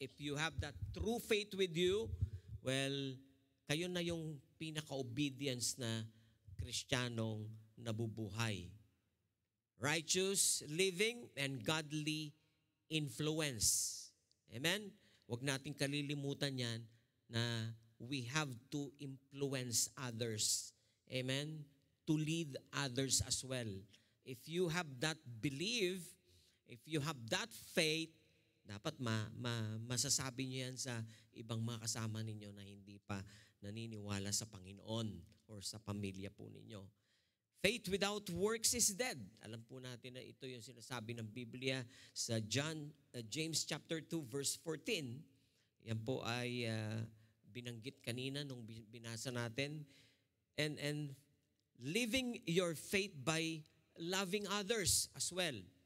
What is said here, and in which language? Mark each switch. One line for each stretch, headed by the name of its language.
English: If you have that true faith with you, well,
Filipino: kayo na yung pinaka-obedience na Kristiyanong nabubuhay.
English: Righteous living and godly influence. Amen?
Filipino: Huwag nating kalilimutan yan na
English: we have to influence others. Amen? To lead others as well. If you have that belief, if you have that faith,
Filipino: dapat masasabi niyo yan sa ibang mga kasama ninyo na hindi pa naniniwala sa Panginoon or sa pamilya po ninyo.
English: Faith without works is dead.
Filipino: Alam po natin na ito yung sinasabi ng Biblia sa James chapter 2 verse 14. Yan po ay binanggit kanina nung binasa natin.
English: And living your faith by loving others as well.